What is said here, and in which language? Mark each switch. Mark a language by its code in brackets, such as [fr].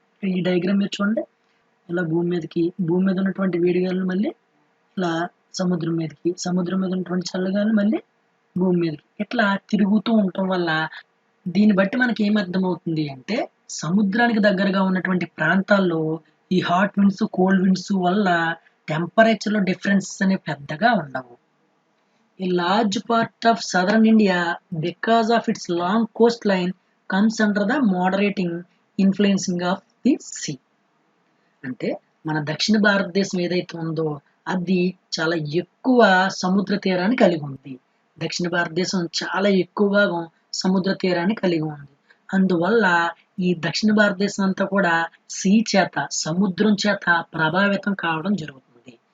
[te] ఈ డయాగ్రామ్ మీరు చూడండి, ఇలా భూమి మీద ఉన్నటువంటి వేడి గాలులు మళ్ళీ ఇలా సముద్రం మీదకి, సముద్రం మీద ఉన్నటువంటి చల్లగాలు మళ్ళీ భూమి మీదకి ఇట్లా తిరుగుతూ ఉండటం వల్ల దీన్ని బట్టి మనకి ఏమర్థమవుతుంది అంటే సముద్రానికి దగ్గరగా ఉన్నటువంటి ప్రాంతాల్లో ఈ హాట్ విండ్స్, కోల్డ్ విండ్స్ వల్ల టెంపరేచర్లో డిఫరెన్సెస్ అనేవి పెద్దగా ఉండవు. [en] A large part of southern India, because of its long coastline, comes under the moderating influencing of the sea. [te] అంటే మన దక్షిణ భారతదేశం ఏదైతే ఉందో అది చాలా ఎక్కువ సముద్ర తీరాన్ని కలిగి ఉంది. దక్షిణ భారతదేశం చాలా ఎక్కువ భాగం సముద్ర తీరాన్ని కలిగి ఉంది. అందువల్ల ఈ దక్షిణ భారతదేశం అంతా కూడా సీ చేత సముద్రం చేత ప్రభావితం కావడం జరుగుతుంది.